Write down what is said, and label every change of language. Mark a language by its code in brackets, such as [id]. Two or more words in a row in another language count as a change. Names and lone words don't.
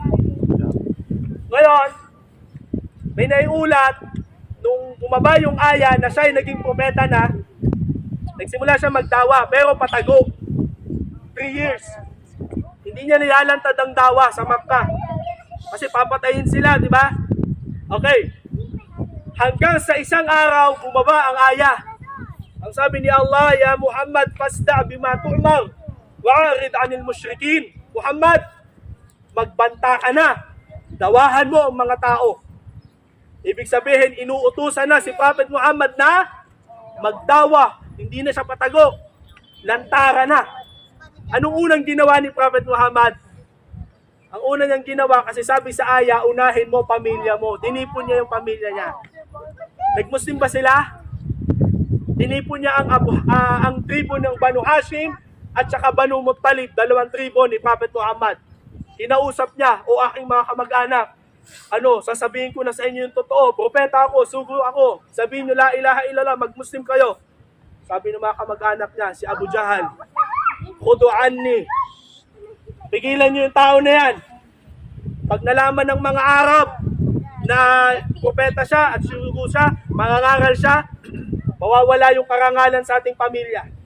[tl] Ngayon, may naiulat, nung bumaba yung aya na siya ay naging propeta na, nagsimula siya magdawa, pero patago. 3 years. Hindi niya nilalantad ang dawa sa Makkah. Kasi papatayin sila, di ba? Okay. Hanggang sa isang araw, bumaba ang aya. Ang sabi ni [ar] Allah, يا محمد فاصدع بما تؤمر وأعرض عن المشركين. [tl] Muhammad, magbanta ka na. Dawahan mo ang mga tao. Ibig sabihin, inuutusan na si Prophet Muhammad na magdawa. Hindi na siya patago. Lantara na. Anong unang ginawa ni Prophet Muhammad? Ang una niyang ginawa, kasi sabi sa aya, unahin mo pamilya mo. Tinipon niya yung pamilya niya. Nag-Muslim ba sila? Tinipon niya ang tribo ng Banu Hashim at saka Banu Muttalib, 2 tribo ni Prophet Muhammad. Kinausap niya, o aking mga kamag-anak, sasabihin ko na sa inyo yung totoo, propeta ako, sugo ako, sabihin niyo [ar] لا إله إلا الله, [tl] mag-Muslim kayo. Sabi ng mga kamag-anak niya, si Abu Jahal, [ar] خذوا عني, [tl] pigilan niyo yung tao na yan. Pag nalaman ng mga Arab na propeta siya at sugo siya, mangangaral siya, mawawala yung karangalan sa ating pamilya.